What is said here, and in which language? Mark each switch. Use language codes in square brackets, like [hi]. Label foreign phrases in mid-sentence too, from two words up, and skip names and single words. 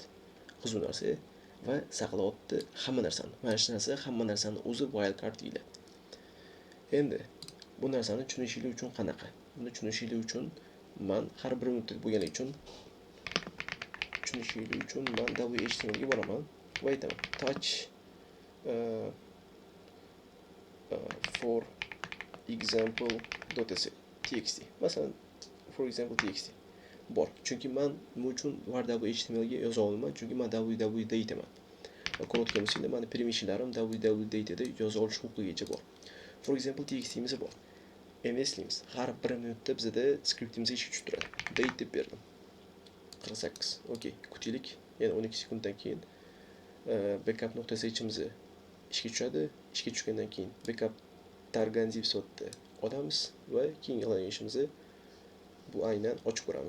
[uz] Xizmat narsa va saqlayapti hamma narsani. Mana shu narsa hamma narsani o'zi wildcard deyiladi. Endi bu narsani tushunishlik uchun qanaqa? Buni tushunishlik uchun men har bir minutda bo'lganligi uchun men html ga boraman va aytaman [en] touch for example.txt. [uz] Masalan, [en] for example [uz] txt bor. Chunki men nima uchun var html ga yoza olmayman? Chunki men www deytaman. Ko'rayotgan bo'lsanglar, meni permissionlarim www deytida yoza olish huquqigacha bor. [en] For example [uz] txtimiz bor. Eslaymiz. Har bir minutda bizda skriptimiz ishga tushib turadi. Date deb berdim. 48. Okey, kutaylik. Yana 12 sekunddan keyin backup.shimiz ishga tushadi. Ishga tushgandan keyin backup targanzip sifatida olamiz va keyin qiladigan ishimiz bu aynan ochib ko'ramiz.